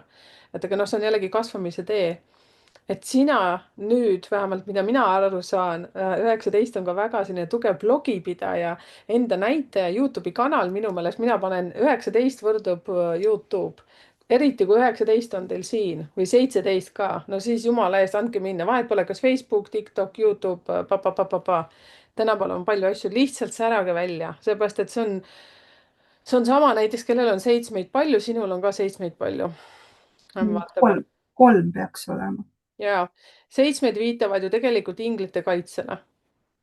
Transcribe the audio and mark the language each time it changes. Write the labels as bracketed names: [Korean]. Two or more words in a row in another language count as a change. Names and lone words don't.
[Estonian] et aga noh, see on jällegi kasvamise tee. et sina nüüd vähemalt, mida mina aru saan, 19 on ka väga selline tugev blogipidaja, enda näitaja, Youtube'i kanal, minu meelest mina panen 19 võrdub Youtube eriti kui 19 on teil siin või 17 ka, no siis jumala eest andke minna, vahet pole, kas Facebook, TikTok, Youtube, pa-pa-pa-pa-pa. tänapäeval on palju asju, lihtsalt särage välja, seepärast et see on sama näiteks, kellel on seitsmeid palju, sinul on ka seitsmeid palju. vaatame. kolm peaks olema. ja seitsmed viitavad ju tegelikult inglite kaitsele.